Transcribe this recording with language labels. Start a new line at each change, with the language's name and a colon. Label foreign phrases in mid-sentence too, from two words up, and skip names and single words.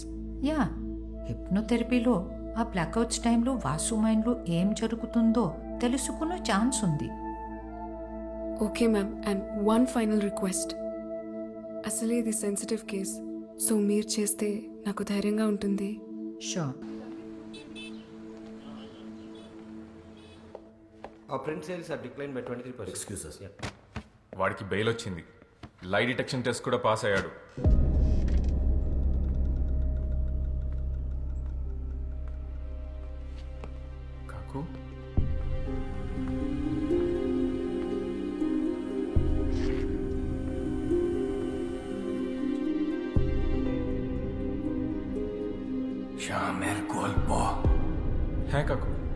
Telugu: యా, హిప్నోథెరపీలో ఆ
English: blackouts time
Telugu: వాసు మైండ్లో ఏం జరుగుతుందో తెలుసుకునే ఛాన్స్ ఉంది.
English: okay ma'am, and one final request.
Telugu: అసలే ఇది
English: sensitive case,
Telugu: సో మీరు చేస్తే నాకు ధైర్యంగా ఉంటుంది. షూర్.
English: Our print sales have declined by 23%. Excuses.
Telugu: వాడికి బెయిల్ వచ్చింది.
English: lie detection test
Telugu: కూడా పాస్ అయ్యాడు.
Bangla: కాకు শ্যামের গল্প. হ্যাঁ কাকু।